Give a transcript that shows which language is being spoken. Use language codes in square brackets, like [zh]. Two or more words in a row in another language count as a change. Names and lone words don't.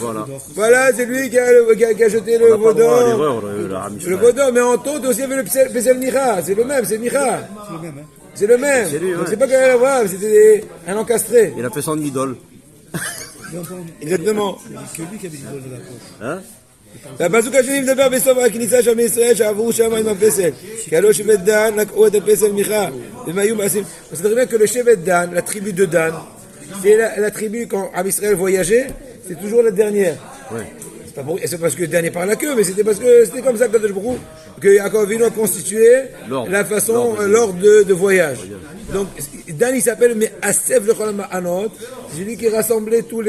[fr] Voilà, c'est lui qui a jeté le veau d'or. Le veau d'or, mais en tout aussi, il y avait le Pesel Micha. C'est le même, c'est Micha. C'est le même. C'est lui, donc c'est pas qu'il y avait la voix, c'était un encastré. Il a fait son idole. Exactement. C'est lui qui avait l'idole de la poche. Hein? [he] הפסוק השני מדבר בסוף הכניסה של ישראל שעברו שם עם הפסל כי הלא שבט דן לקחו את הפסל מיכה והם היו מעשים. [fr] On sait très bien que le שבט Dan, la tribu de Dan, c'est la tribu quand [he] Am Israël [fr] voyageait, c'est toujours la dernière. C'est parce que Dan est par la queue, mais c'était parce que c'était comme ça que Yaakov Avinu a constitué la façon, l'ordre de voyage. Donc Dan il s'appelle [he] Me'asef Lechol Ma'anot, [fr] c'est celui qui rassemblait tous les troupes.